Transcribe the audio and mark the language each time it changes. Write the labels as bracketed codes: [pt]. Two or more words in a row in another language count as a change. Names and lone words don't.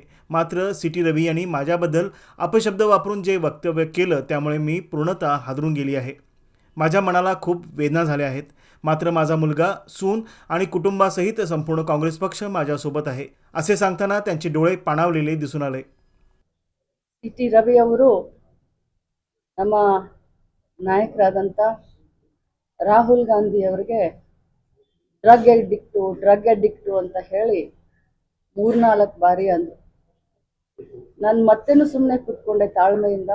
[mr] मात्र सी.टी. रवी यांनी माझ्याबद्दल अपशब्द वापरून जे वक्तव्य केलं त्यामुळे मी पूर्णतः हादरून गेली आहे. माझ्या मनाला खूप वेदना झाल्या आहेत. मात्र माझा मुलगा, सून आणि कुटुंबासहित संपूर्ण काँग्रेस पक्ष माझ्यासोबत आहे, असे सांगताना त्यांचे डोळे पाणावलेले दिसून आले. [kn] ಸಿ.ಟಿ. ರವಿ ಅವರು ನಮ್ಮ ನಾಯಕರಾದಂಥ ರಾಹುಲ್ ಗಾಂಧಿ ಅವರಿಗೆ [en] drug addict [kn] ಅಂತ ಹೇಳಿ 3-4 ಬಾರಿ ಅಂದರು. ನಾನು ಮತ್ತೇನು ಸುಮ್ಮನೆ ಕೂತ್ಕೊಂಡೆ ತಾಳ್ಮೆಯಿಂದ.